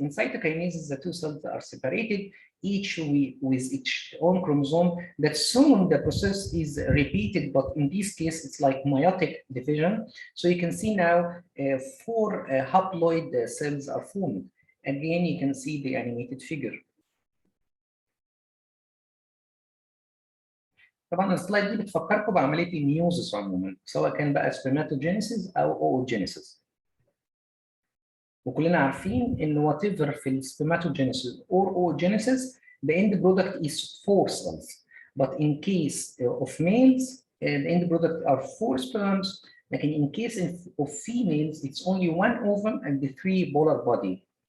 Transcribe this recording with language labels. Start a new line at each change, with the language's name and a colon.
English: In cytokinesis, the two cells are separated, each with its own chromosome. That soon the process is repeated, but in this case, it's like meiotic division. So you can see now 4 haploid cells are formed. Again, you can see the animated figure.
Arabic: طبعا السلايد دي بتفكركم بعمليه الميوزس عموما، سواء كان بقى سبرماتوجينيسيس او اوجينيسيس. وكلنا عارفين ان
English: whatever
Arabic: في السبرماتوجينيسيس
English: or oogenesis, the end product is 4 cells. But in case of males, the end product are 4 sperms. Like in case of females, it's only 1 ovum and the 3 polar body.